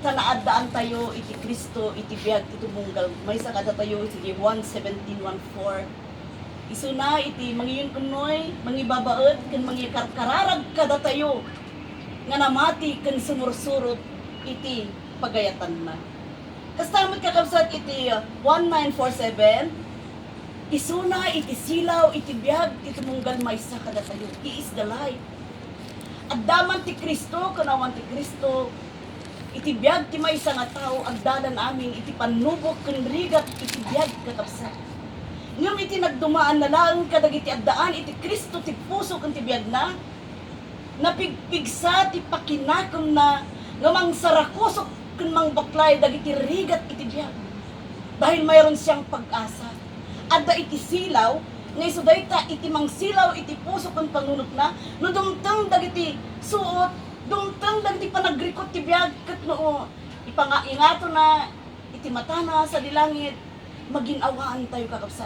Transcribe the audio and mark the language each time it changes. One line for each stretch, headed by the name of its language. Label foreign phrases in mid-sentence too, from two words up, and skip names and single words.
Iloko: tanaadaan tayo iti Kristo iti biag iti tunggal may sa kada tayo iti 1:17:14 isuna iti mangiyon kunoy mangibabaet ken mangikarkararag kada tayo nga namati ken sumursurot iti pagayatan na. Kastamot kakabsat iti 1947 isuna iti silaw iti biag iti tunggal may sa kada tayo.
English: He is the light.
Iloko: Addaman ti Kristo kanawan ti Kristo iti biag ti maysa nga tao agdalan amin iti panubok ken rigat iti biag kakabsat. Ngem iti nagdumaan na lang kadagiti addaan iti Kristo ti puso ken ti biag na napigpigsa ti pakinakom na nga mangsarakosok ken mangbaklay dagiti rigat iti biag.
Filipino: Dahil mayroon siyang pag-asa.
Iloko: Adda iti silaw nga isu dayta iti mangsilaw iti puso ken panunot na no dumteng dagiti suot dumteng dagiti panagrikot ti biag ket no ipangaingato na iti matana sa dilangit maginawaan tayo kakabsat.